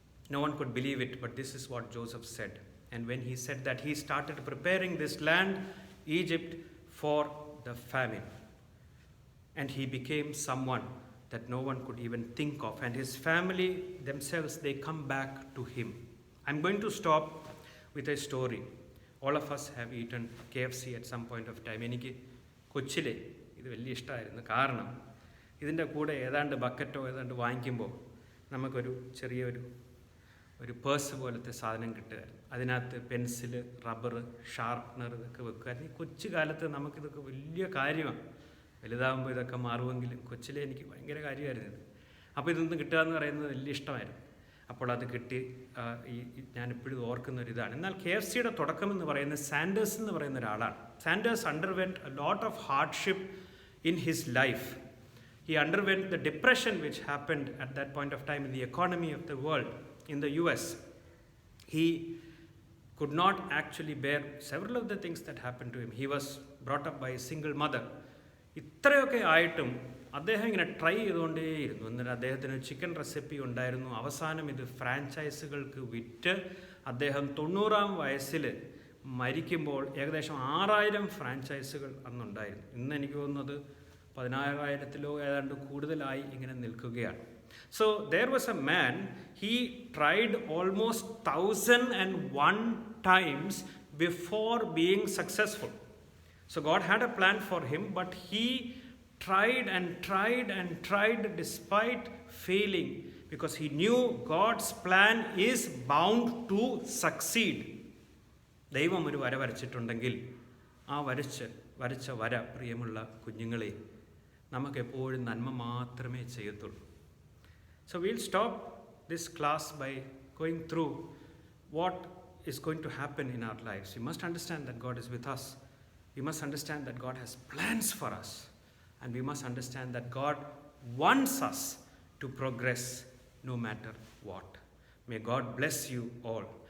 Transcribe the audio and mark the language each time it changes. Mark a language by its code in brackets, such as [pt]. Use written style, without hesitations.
[en] No one could believe it, but this is what Joseph said. And when he said that, he started preparing this land, Egypt, for the famine. And he became someone that no one could even think of. And his family themselves, they come back to him. I'm going to stop with a story. All of us have eaten KFC at some point of time. [ml] എനിക്ക് കൊച്ചിലെ ഇത് വലിയ ഇഷ്ടമായിരുന്നു. കാരണം ഇതിൻ്റെ കൂടെ ഏതാണ്ട് ബക്കറ്റോ ഏതാണ്ട് വാങ്ങിക്കുമ്പോൾ നമുക്കൊരു ചെറിയൊരു പേഴ്സ് പോലത്തെ സാധനം കിട്ടുമായിരുന്നു. അതിനകത്ത് പെൻസില്, റബ്ബർ, ഷാർപ്നർ ഇതൊക്കെ വെക്കുമായിരുന്നു. ഈ കൊച്ചു കാലത്ത് നമുക്കിതൊക്കെ വലിയ കാര്യമാണ്. വലുതാകുമ്പോൾ ഇതൊക്കെ മാറുമെങ്കിലും കൊച്ചിലെ എനിക്ക് ഭയങ്കര കാര്യമായിരുന്നു ഇത്. അപ്പോൾ ഇതൊന്നും കിട്ടുക എന്ന് പറയുന്നത് വലിയ ഇഷ്ടമായിരുന്നു. അപ്പോൾ അത് കിട്ടി. ഞാനിപ്പോഴും ഓർക്കുന്നൊരിതാണ്. എന്നാൽ KFCയുടെ തുടക്കമെന്ന് പറയുന്നത് സാൻഡേഴ്സ് എന്ന് പറയുന്ന ഒരാളാണ്. [en] Sanders underwent a lot of hardship in his life. He underwent the depression which happened at that point of time in the economy of the world in the US. He could not actually bear several of the things that happened to him. He was brought up by a single mother. [ml] ഇത്രയൊക്കെ ആയിട്ടും അദ്ദേഹം ഇങ്ങനെ try ചെയ്തുകൊണ്ടേയിരുന്നു. എന്നിട്ട് അദ്ദേഹത്തിന് chicken recipe ഉണ്ടായിരുന്നു. അവസാനം ഇത് ഫ്രാഞ്ചൈസുകൾക്ക് വിറ്റ് അദ്ദേഹം 90-ാം വയസ്സിൽ മരിക്കുമ്പോൾ ഏകദേശം 6000 ഫ്രാഞ്ചൈസുകൾ അന്നുണ്ടായിരുന്നു. ഇന്ന് എനിക്ക് തോന്നുന്നത് 10000-ലോ ഏതാണ്ട് കൂടുതലായി ഇങ്ങനെ നിൽക്കുകയാണ്. [en] So there was a man, he tried almost 1001 times before being successful. So God had a plan for him, but he tried and tried and tried despite failing, because he knew God's plan is bound to succeed. [ml] ദൈവം ഒരു വര വരച്ചിട്ടുണ്ടെങ്കിൽ ആ വരച്ച വര, പ്രിയമുള്ള കുഞ്ഞുങ്ങളെ, നമുക്കെപ്പോഴും നന്മ മാത്രമേ ചെയ്യത്തുള്ളൂ. [en] So we'll stop this class by going through what is going to happen in our lives. We must understand that God is with us. We must understand that God has plans for us. And we must understand that God wants us to progress no matter what. May God bless you all.